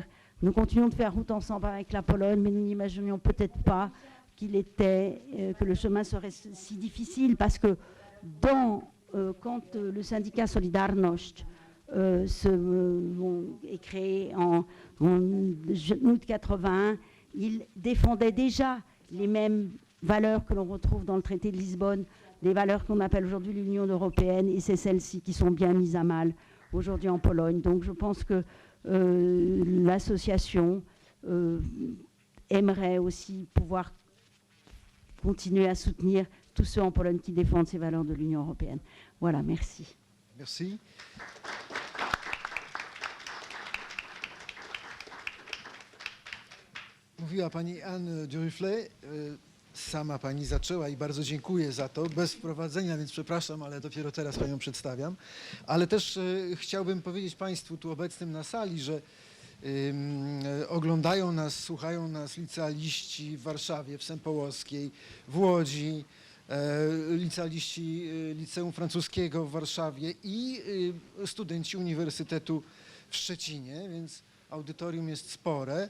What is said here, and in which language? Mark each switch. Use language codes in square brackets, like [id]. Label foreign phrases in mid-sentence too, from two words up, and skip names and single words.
[fr] Nous continuons de faire route ensemble avec la Pologne, mais nous n'imaginions peut-être pas que le chemin serait si difficile, parce que quand le syndicat Solidarność est créé en août 81, il défendait déjà les mêmes valeurs que l'on retrouve dans le traité de Lisbonne, des valeurs qu'on appelle aujourd'hui l'Union européenne, et c'est celles-ci qui sont bien mises à mal aujourd'hui en Pologne. Donc je pense que l'association aimerait aussi pouvoir continuer à soutenir tous ceux en Pologne qui défendent ces valeurs de l'Union européenne. Voilà, merci. Merci. [pl] Mówiła pani Anne Duruflet. Sama pani zaczęła i bardzo dziękuję za to. Bez wprowadzenia, więc przepraszam, ale dopiero teraz panią przedstawiam. Ale też chciałbym powiedzieć państwu tu obecnym na sali, że oglądają nas, słuchają nas licealiści w Warszawie, w Sępołowskiej, w Łodzi, licealiści Liceum Francuskiego w Warszawie i studenci Uniwersytetu w Szczecinie, więc audytorium jest spore.